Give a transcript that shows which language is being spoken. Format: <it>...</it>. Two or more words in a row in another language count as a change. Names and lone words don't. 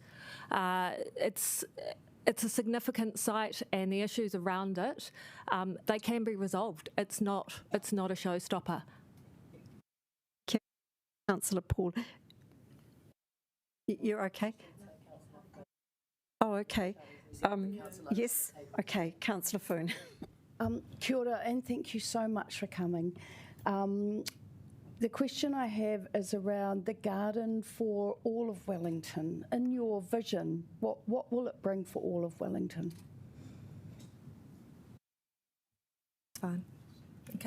<en>It's a significant site, and the issues around it, they can be resolved. It's not a showstopper. Councillor Paul, you're okay? Oh, okay. Yes, okay. Councillor Foon.</en> <mi>Kia ora,</mi> <en>and thank you so much for coming. The question I have is around the garden for all of Wellington. In your vision, what will it bring for all of Wellington? Fine. Okay.</en>